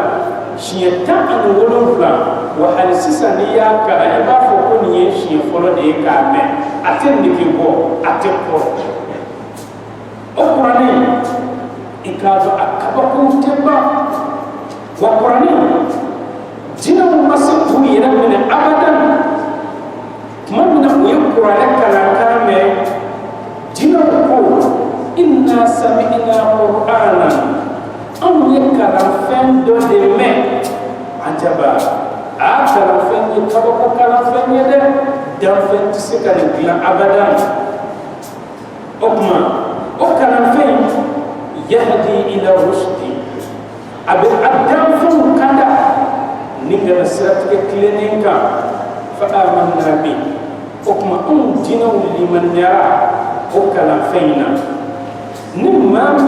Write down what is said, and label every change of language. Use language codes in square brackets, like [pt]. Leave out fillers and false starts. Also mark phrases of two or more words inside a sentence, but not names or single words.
[bm] siɲɛ 17 wa hali sisan n'i y'a kalan i b'a fɔ ko nin ye siɲɛ fɔlɔ de ye k'a mɛn a tɛ nege bɔ a tɛ kɔrɔ o kuranɛ i k'a dɔn a kabakun tɛ ban wa kuranɛ jinɛw ma se k'u yɛrɛ minɛ abadan tuma min na u ye kuranɛ kalankan mɛn jinɛw ko [ar] إنا سمعنا قرآنا [bm] anw ye kalanfɛn dɔ de mɛn ajaba a kalanfɛn ye kabako kalanfɛn ye dɛ danfɛn tɛ se ka nin dilan abadan o tuma o kalanfɛn yahdi [ar] إلى الرشد [bm] a bɛ a danfɛnw kanda ni kana siratigɛ tilennen kan [ar] فآمنا به [bm] o tuma anw jinɛw limaniyara o kalanfɛn in na ni maa min